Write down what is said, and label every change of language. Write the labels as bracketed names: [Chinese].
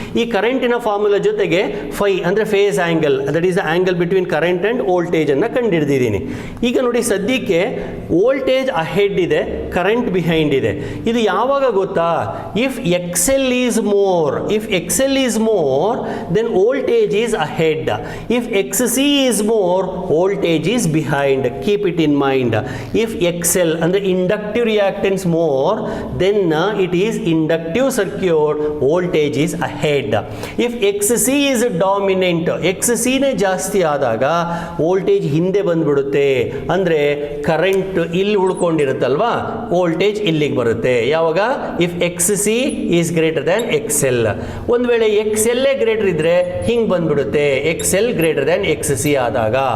[Kannada] ಈ ಕರೆಂಟಿನ ಫಾರ್ಮುಲಾ ಜೊತೆಗೆ ಫೈ ಅಂದರೆ face angle, [English] that is the angle between current and [Kannada] ವೋಲ್ಟೇಜನ್ನು ಕಂಡುಹಿಡಿದಿದ್ದೀನಿ. ಈಗ ನೋಡಿ, ಸದ್ಯಕ್ಕೆ ವೋಲ್ಟೇಜ್ ಅಹೆಡ್ ಇದೆ, ಕರೆಂಟ್ ಬಿಹೈಂಡ್ ಇದೆ. ಇದು ಯಾವಾಗ ಗೊತ್ತಾ? [English] If X L is more then voltage is ahead. If X C is more voltage is behind. Keep it in mind. If X L ಅಂದರೆ inductive reactance more, then it is inductive circuit, voltage is ahead. If XC is dominant, [Kannada] XC ನೇ ಜಾಸ್ತಿ ಆದಾಗ voltage ಹಿಂದೆ ಬಂದ್ಬಿಡುತ್ತೆ. ಅಂದರೆ current ಇಲ್ಲಿ ಉಳ್ಕೊಂಡಿರುತ್ತಲ್ವಾ, voltage ಇಲ್ಲಿಗೆ ಬರುತ್ತೆ. ಯಾವಾಗ? [English] If XC is greater than XL. [Kannada] ಒಂದು ವೇಳೆ XL ಗ್ರೇಟರ್ ಇದ್ರೆ ಹಿಂಗೆ ಬಂದ್ಬಿಡುತ್ತೆ, [English] XL greater than XC ಆದಾಗ.